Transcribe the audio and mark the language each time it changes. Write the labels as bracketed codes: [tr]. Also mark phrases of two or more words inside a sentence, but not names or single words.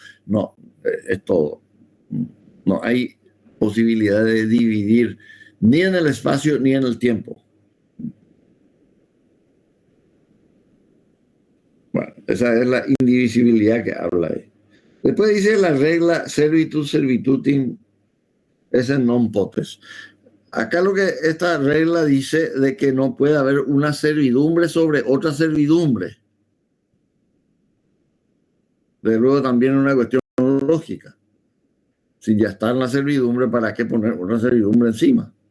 [es] No, es todo. No hay posibilidad de dividir ni en el espacio ni en el tiempo. Bueno, esa es la indivisibilidad que habla ahí. Después dice la regla [la] servitus servitutim esse non potest. [es] Acá lo que esta regla dice de que no puede haber una servidumbre sobre otra servidumbre. De luego también una cuestión lógica. Si ya está en la servidumbre, ¿para qué poner otra servidumbre encima?